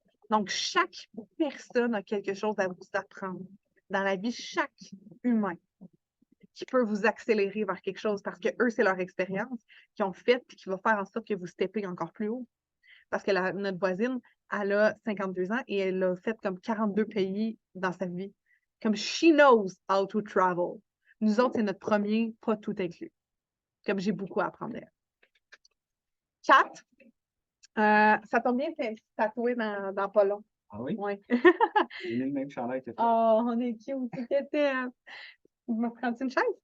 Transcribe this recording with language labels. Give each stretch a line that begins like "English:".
French: Donc, chaque personne a quelque chose à vous apprendre. Dans la vie, chaque humain qui peut vous accélérer vers quelque chose parce que eux, c'est leur expérience qu'ils ont faite et qui va faire en sorte que vous steppez encore plus haut. Parce que notre voisine, elle a 52 ans et elle a fait comme 42 pays dans sa vie. Comme
English: she knows how to travel.
French: Nous autres, c'est notre premier, pas tout inclus. Comme j'ai beaucoup à apprendre d'elle. 4, ça tombe bien, c'est tatoué dans pas long. Ah oui? Oui. J'ai mis le même chandail que toi. Oh, on est cute. C'était. Me prends-tu une chaise?